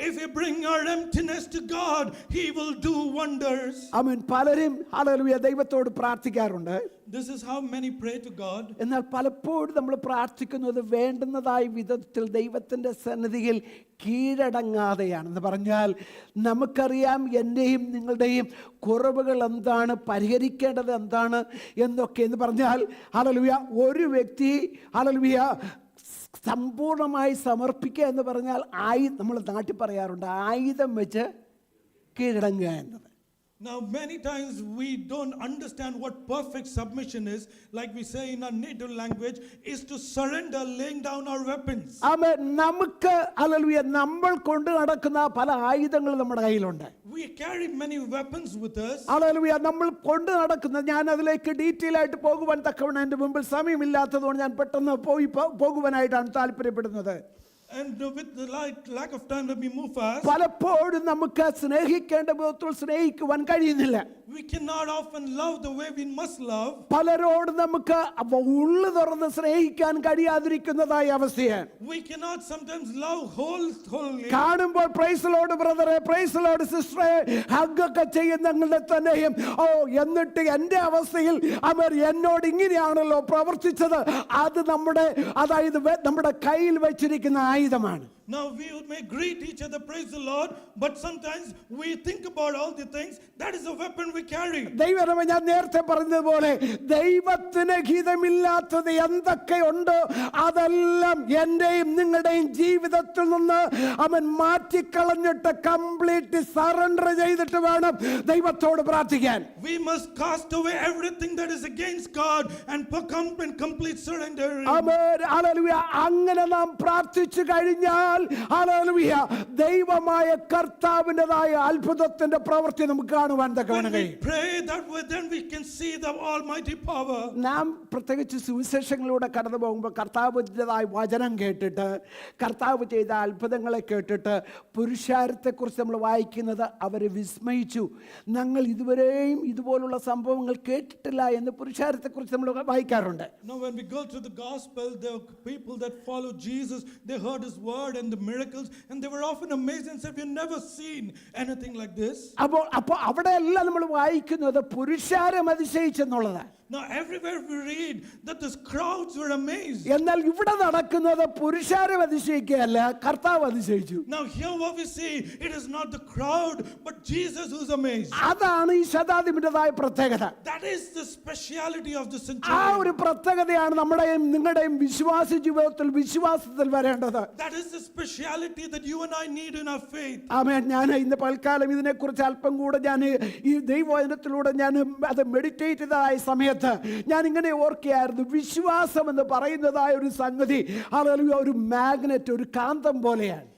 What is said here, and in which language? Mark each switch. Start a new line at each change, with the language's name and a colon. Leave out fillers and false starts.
English: If we bring our emptiness to God, he will do wonders.
Malayalam: ആമേൻ. പലരും hallelujah ദൈവത്തോട് പ്രാർത്ഥിക്കാറുണ്ട്.
English: This is how many pray to God.
Malayalam: എന്നാൽ പലപ്പോഴും നമ്മൾ പ്രാർത്ഥിക്കുന്നത് വേണ്ടുന്നതായ വിധത്തിൽ ദൈവത്തിൻ്റെ സന്നിധിയിൽ കീഴടങ്ങാതെയാണെന്ന് പറഞ്ഞാൽ, നമുക്കറിയാം എൻ്റെയും നിങ്ങളുടെയും കുറവുകൾ എന്താണ്, പരിഹരിക്കേണ്ടത് എന്താണ് എന്നൊക്കെ എന്ന് പറഞ്ഞാൽ, ഹല്ലേലൂയ, ഒരു വ്യക്തി ഹല്ലേലൂയ സമ്പൂർണ്ണമായി സമർപ്പിക്കുക എന്ന് പറഞ്ഞാൽ നമ്മൾ നാട്ടിൽ പറയാറുണ്ട്, ആയുധം വെച്ച് കീഴടങ്ങുക എന്നത്.
English: Now, many times we don't understand what perfect submission is. Like we say in our native language, is to surrender, laying down our weapons.
Malayalam: ആമേൻ. നമുക്ക് ഹല്ലേലൂയ നമ്മൾ കൊണ്ട് നടക്കുന്ന പല ആയുധങ്ങൾ നമ്മുടെ കയ്യിലുണ്ട്.
English: We carry many weapons with us.
Malayalam: Hallelujah നമ്മൾ കൊണ്ട് നടക്കുന്ന, ഞാൻ അതിലേക്ക് ഡീറ്റെയിൽ ആയിട്ട് പോകുവാൻ തക്കവണ്ണം എൻ്റെ മുമ്പിൽ സമയമില്ലാത്തതുകൊണ്ട് ഞാൻ പെട്ടെന്ന് പോകുവാനായിട്ടാണ് താല്പര്യപ്പെടുന്നത്.
English: And with the lack of time, let me move fast.
Malayalam: പലപ്പോഴും നമുക്ക് സ്നേഹിക്കേണ്ട വിധത്തിൽ സ്നേഹിക്കുവാൻ കഴിയുന്നില്ല.
English: We cannot often love the way we must love.
Malayalam: പലരോട് നമുക്ക് ഉള്ളു തുറന്ന് സ്നേഹിക്കാൻ കഴിയാതിരിക്കുന്നതായ അവസ്ഥയാണ്.
English: We cannot sometimes love wholly.
Malayalam: കാണുമ്പോൾ പ്രൈസ് ലോർഡ് ബ്രദറെ, പ്രൈസ് ലോർഡ് സിസ്റ്ററെ ഹഗ്ഗൊക്കെ ചെയ്യുന്നവരുടെ തന്നെയും എന്നിട്ട് എൻ്റെ അവസ്ഥയിൽ അവർ എന്നോട് ഇങ്ങനെയാണല്ലോ പ്രവർത്തിച്ചത്. അത് നമ്മുടെ കയ്യിൽ വെച്ചിരിക്കുന്ന ആയുധമാണ്.
English: Now we may greet each other, praise the Lord, but sometimes we think about all the things. That is a weapon we carry.
Malayalam: ദൈവമേ, ഞാൻ നേരത്തെ പറഞ്ഞതുപോലെ ദൈവത്തിന് ഹിതമില്ലാത്തത് എന്തൊക്കെയുണ്ടോ അതെല്ലാം എൻ്റെയും നിങ്ങളുടെയും ജീവിതത്തിൽ നിന്ന് അവൻ മാറ്റിക്കളഞ്ഞിട്ട് കംപ്ലീറ്റ് സറണ്ടർ ചെയ്തിട്ട് വേണം ദൈവത്തോട് പ്രാർത്ഥിക്കാൻ.
English: We must cast away everything that is against God and come in complete surrender.
Malayalam: Amen. Hallelujah. അങ്ങനെ നാം പ്രാർത്ഥിച്ചു കഴിഞ്ഞാൽ ഹല്ലേലൂയ ദൈവമായ കർത്താവിൻ്റെതായ അത്ഭുതത്തിന്റെ പ്രവൃത്തി നമുക്ക് കാണുവാൻ തക്കവണ്ണം കഴിയും.
English: Pray that way, then we can see the almighty power.
Malayalam: നാം പ്രത്യേകിച്ച് സുവിശേഷങ്ങളിലൂടെ കടന്നു പോകുമ്പോൾ കർത്താവിൻ്റെതായ വചനം കേട്ടിട്ട്, കർത്താവ് ചെയ്ത അത്ഭുതങ്ങളെ കേട്ടിട്ട് പുരുഷാരത്തെക്കുറിച്ച് നമ്മൾ വായിക്കുന്നത് അവരെ വിസ്മയിച്ചു. ഞങ്ങൾ ഇതുവരെയും ഇതുപോലുള്ള സംഭവങ്ങൾ കേട്ടിട്ടില്ല എന്ന് പുരുഷാരത്തെക്കുറിച്ച് നമ്മൾ വായിക്കാറുണ്ട്.
English: Now when we go through the gospel, the people that follow Jesus, they heard his word and the miracles, and they were often amazed and said, we've never seen anything like this.
Malayalam: അപ്പോൾ അവിടെയെല്ലാം നമ്മൾ വായിക്കുന്നത് പുരുഷാരം അതിശയിച്ചെന്നുള്ളതാണ്.
English: Now everywhere we read that the crowds were amazed.
Malayalam: എന്നാൽ ഇവിടെ നടക്കുന്നത് പുരുഷാരം അതിശയിക്കുകയല്ല, കർത്താവ് അതിശയിച്ചു.
English: Now here what we see, it is not the crowd but Jesus who's amazed.
Malayalam: അതാണ് ഈ ശതാധിപന്റേതായ പ്രത്യേകത.
English: That is the speciality of the
Malayalam: ആ
English: centurion.
Malayalam: ഒരു പ്രത്യേകതയാണ് നമ്മുടെയും നിങ്ങളുടെയും വിശ്വാസ വിശ്വാസത്തിൽ വരേണ്ടത്.
English: That is the speciality that you and I need in our faith.
Malayalam: ആമേൻ. ഞാൻ ഇന്ന് പൽക്കാലം ഇതിനെക്കുറിച്ച് അല്പം കൂടെ ഞാൻ ഈ ദൈവവചനത്തിലൂടെ ഞാൻ അത് മെഡിറ്റേറ്റ് ചെയ്തതായ സമയത്ത് ഞാൻ ഇങ്ങനെ ഓർക്കുകയായിരുന്നു, വിശ്വാസം എന്ന് പറയുന്നതായ ഒരു സംഗതി ഹല്ലേലൂയ ഒരു മാഗ്നറ്റ്, ഒരു കാന്തം പോലെയാണ്.